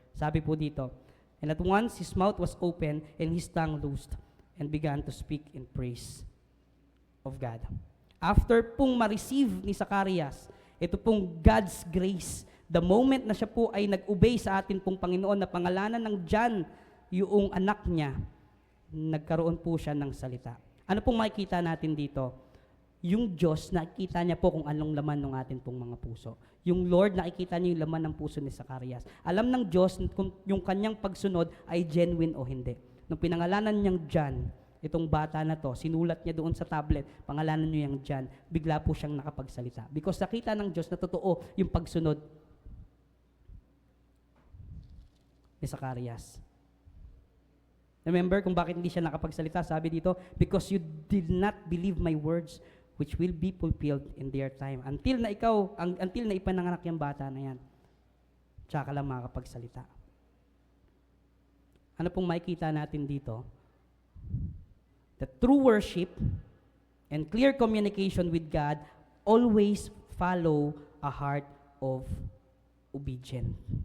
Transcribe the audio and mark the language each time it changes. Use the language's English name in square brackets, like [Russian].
[Filipino] Sabi po dito, [English] and at once his mouth was open and his tongue loosed and began to speak in praise of God. [Filipino] After pong ma-receive ni Zacarias, ito pong God's grace, the moment na siya po ay nag-obey sa atin pong Panginoon na pangalanan ng John, yung anak niya, nagkaroon po siya ng salita. Ano pong makikita natin dito? Yung Diyos, nakikita niya po kung anong laman ng atin pong mga puso. Yung Lord, nakikita niya yung laman ng puso ni Zacarias. Alam ng Diyos kung yung kanyang pagsunod ay genuine o hindi. Nung pinangalanan niyang John, itong bata na to, sinulat niya doon sa tablet, pangalanan niyo yung John, bigla po siyang nakapagsalita. Because nakita ng Diyos na totoo yung pagsunod ni Zacarias. Remember kung bakit hindi siya nakapagsalita? Sabi dito, [English] because you did not believe my words, which will be fulfilled in their time. [Filipino] Until na ipananganak yung bata na yan, tsaka lang makakapagsalita. Ano pong makikita natin dito? [English] The true worship and clear communication with God always follow a heart of obedience.